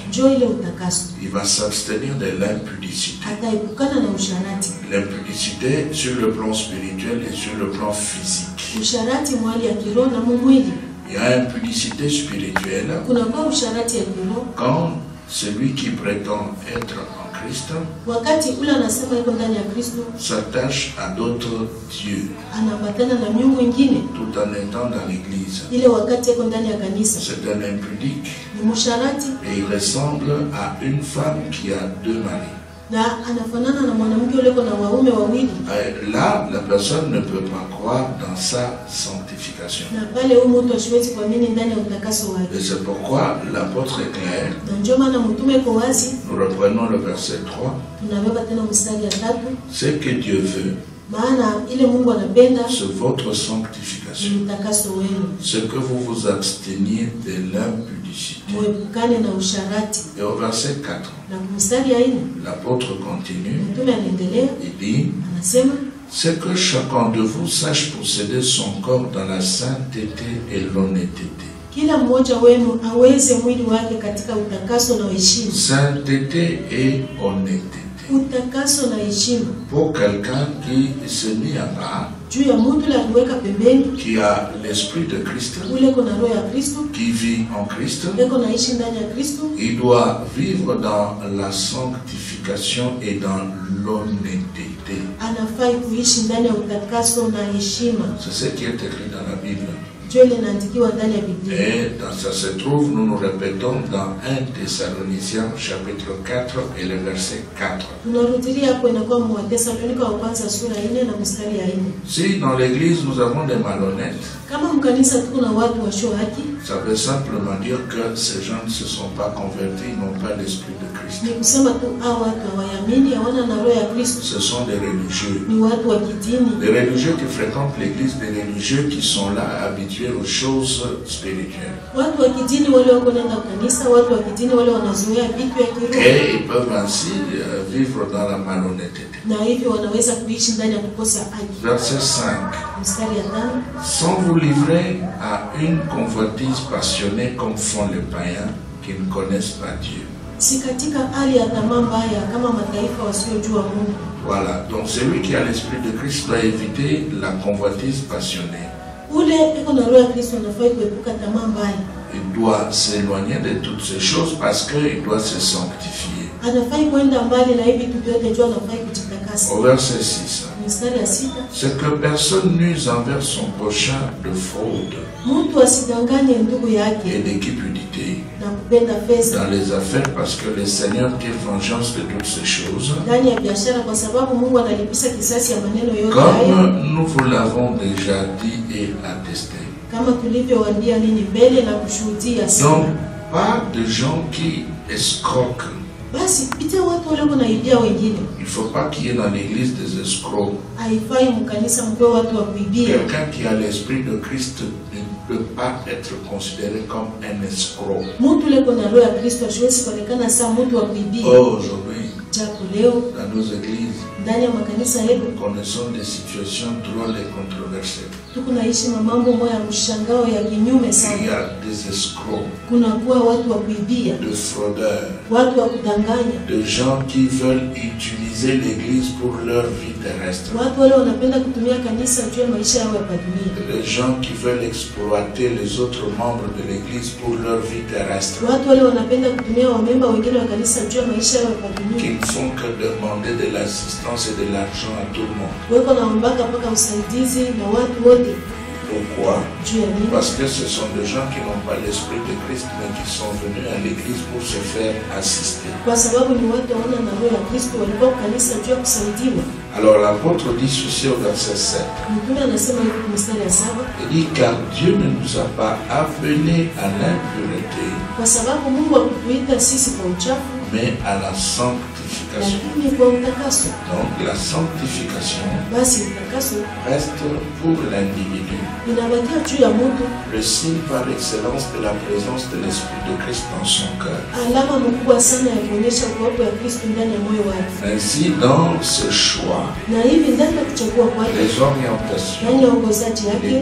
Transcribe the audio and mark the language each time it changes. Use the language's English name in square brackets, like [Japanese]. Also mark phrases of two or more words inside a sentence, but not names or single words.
[French] Il va s'abstenir de l'impudicité. L'impudicité sur le plan spirituel et sur le plan physique. Il y a impudicité spirituelle quand Celui qui prétend être en Christ [Swahili] wakati ule anasema yuko ndani ya Kristo, [French] s'attache à d'autres dieux [Swahili] anaambatana na miungu ingine [French] tout en étant dans l'église. [Swahili] ile wakati yuko ndani ya kanisa. [French] C'est un impudique [Swahili] Ni msharati [French] et il ressemble à une femme qui a deux maris. [Swahili] na anafanana na mwanamke yule kuna waume wawili. [French] Là, la personne ne peut pas croire dans sa sanctification. [Swahili] Na pale huyu mtu asiwezi kuamini ndani ya utakaso wake. [French] Et c'est pourquoi l'apôtre est clair. [Swahili] Na ndio maana mtume yuko wazi. [French] Nous reprenons le verset 3. [Swahili] Tunabeba tena mstari ya 3. [French] Ce que Dieu veut, [Swahili] maana ile Mungu anapenda [French] c'est votre sanctification. [Swahili] ni utakaso wenu. [French] Ce que vous vous absteniez de l'impudicité. [Swahili] Muepukane na usharati. [French] Et au verset 4, [Swahili] Na mstari ya 4 [French] l'apôtre continue. [Swahili] mtume anaendelea, [French] Il dit, [Swahili] anasema [French] c'est que chacun de vous sache posséder son corps dans la sainteté et l'honnêteté. [Swahili] kila mmoja wenu aweze mwili wake katika utakaso na heshima. [French] Sainteté et honnêteté. [Swahili] Utakaso na heshima. [French] Pour quelqu'un qui se mit à part, [Swahili] Juu ya mtu la kuweka pembeni, [French] qui a l'esprit de Christ, [Swahili] ule kuna roho ya Kristo, [French] qui vit en Christ, [Swahili] yuko naishi ndani ya Kristo, [French] il doit vivre dans la sanctification et dans l'honnêteté. [Swahili] anafai kuishi ndani ya utakaso na heshima. [French] C'est ce qui est écrit dans la Bible. [Swahili] Juu linaandikiwa ndani ya Biblia. [French] Et dans ça se trouve, nous nous répétons dans 1 Thessaloniciens chapitre 4 et le verset 4. [Swahili] Tunarudilia hapo inakuwa Wathesalonike wa kwanza sura 4 na mstari ya 4. [French] Si dans l'église nous avons des malhonnêtes, [Swahili] Kama mkanisa tuko na watu wasio haki, [French] ça veut simplement dire que ces gens ne se sont pas convertis, n'ont pas l'esprit de Christ. [Swahili] ni kusema tu hao watu hawaamini, hawana na roho ya Kristo. [French] Ce sont des religieux. [Swahili] Ni watu wa kidini. [French] Des religieux qui fréquentent l'église, des religieux qui sont là habitués aux choses spirituelles. [Swahili] Watu wa kidini wale wako nenda kanisa, watu wa kidini wale wanazoea vitu ya kiroho. [French] Et ils peuvent ainsi vivre dans la malhonnêteté. [Swahili] Na hivyo wanaweza kuishi ndani ya kukosa haki. [French] Verset 5. [Swahili] Mstari ya 5. [French] Sans vous livrer à une convoitise passionnée comme font les païens qui ne connaissent pas Dieu. [Swahili] Si katika hali ya tamaa mbaya kama mataifa wasiojua Mungu. [French] Voilà, donc celui qui a l'esprit de Christ doit éviter la convoitise passionnée. [Swahili] Ule iko na roho ya Kristo anafai kuepuka tamaa mbaya. [French] Il doit s'éloigner de toutes ces choses parce qu'il doit se sanctifier. [Swahili] Anafai kwenda mbali na hivi vitu vyote, jua anafai kujitakasa. [French] Au verset 6. [Swahili] Mstari ya 6. [French] C'est que personne n'use envers son prochain de fraude [Swahili] Mtu asidanganye ndugu [French] et [Swahili] yake [French] d'équipudité [Swahili] na kupenda pesa [French] dans les affaires parce que le Seigneur tire vengeance de toutes ces choses. [Swahili] ndani ya biashara, kwa sababu Mungu analipisa kisasi ya maneno yote hayo, [French] Comme nous vous l'avons déjà dit et attesté. [Swahili] kama tulivyowaambia nini mbele na kushuhudia sana. [French] Donc, pas de gens qui escroquent. [Swahili] Basi pita watu wale wanaibia wengine. [French] Il ne faut pas qu'il y ait dans l'église des escrocs. [Swahili] Haifai mkanisa mpewe watu wa kuibia. [French] Quelqu'un qui a l'esprit de Christ ne peut pas être considéré comme un escroc. [Swahili] Mtu ule kuna roho ya Kristo hawezi kuonekana saa mtu wa kuibia. [French] Aujourd'hui, [Swahili] Japo leo [French] dans nos églises, [Swahili] ndani ya makanisa yetu [French] connaissons des situations drôles et controversées. [Swahili] tuko naishi na mambo moja ya mshangao ya kinyume [French] Il y [Swahili] sana. [French] a des escrocs, [Swahili] Kuna kuwa watu wa kuibia, [French] de fraudeurs, [Swahili] watu wa kudanganya, [French] de gens qui veulent utiliser l'église pour leur vie terrestre. [Swahili] watu wale wanapenda kutumia kanisa juu ya maisha yao ya dunia, [French] Les gens qui veulent exploiter les autres membres de l'église pour leur vie terrestre. [Swahili] watu wale wanapenda kutumia wamemba wengine wa kanisa juu ya maisha yao ya [French] Qui [Swahili] dunia. [French] ne font que demander de l'assistance et de l'argent à tout le monde. [Swahili] Weko naombaka mpaka usaidizi na watu wote. [French] Pourquoi? [Swahili] Juu ya nini? [French] Parce que ce sont des gens qui n'ont pas l'esprit de Christ, mais qui sont venus à l'église pour se faire assister. [Swahili] Kwa sababu ni watu wana na roho ya Kristo, walikuwa kanisa juu ya kusaidiwa. [French] Alors l'apôtre dit ceci au verset 7. [Swahili] Mtume anasema hivi kwa mstari ya 7, [French] Il dit, car Dieu ne nous a pas appelés à l'impureté, [Swahili] kwa sababu Mungu hakutuita sisi kwa uchafu, [French] mais à la sanctification. [Swahili] lakini kwa utakaso. [French] Donc la sanctification [Swahili] Basi utakaso [French] reste pour l'individu [Swahili] inabakia juu ya mtu, [French] le signe par excellence de la présence de l'Esprit de Christ dans son cœur. [Swahili] alama mkubwa sana ya kuonyesha uwepo wa Kristo ndani ya moyo wake. [French] Ainsi, dans ce choix, [Swahili] Na hivi ndani ya kuchagua kwake, [French] les orientations, [Swahili] ndani ya uongozaji [French] les [Swahili] yake,